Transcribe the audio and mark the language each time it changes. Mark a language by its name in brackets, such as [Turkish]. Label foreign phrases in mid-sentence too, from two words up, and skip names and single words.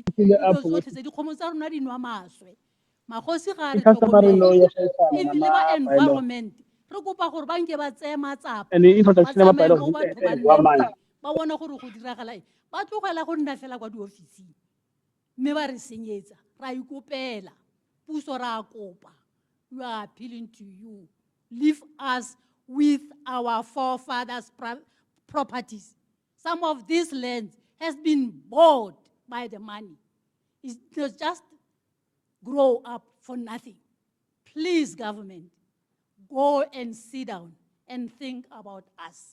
[Tswana] dilo tsotlhe tse dikgomo tsa rona di nwa maswe magosi ga re tlhokomele ebile ba environment re kopa gore ba nke ba tseye matsapa ba tsamaye mo batho ba nnete ba bona gore go diragala eng ba tlogela go nna fela kwa diofising mme ba re senyetsa ra ikopela puso ra kopa [English] we are appealing to you leave us with our forefathers' properties. Some of this land has been bought by the money. It just grow up for nothing. Please, government, go and sit down and think about us.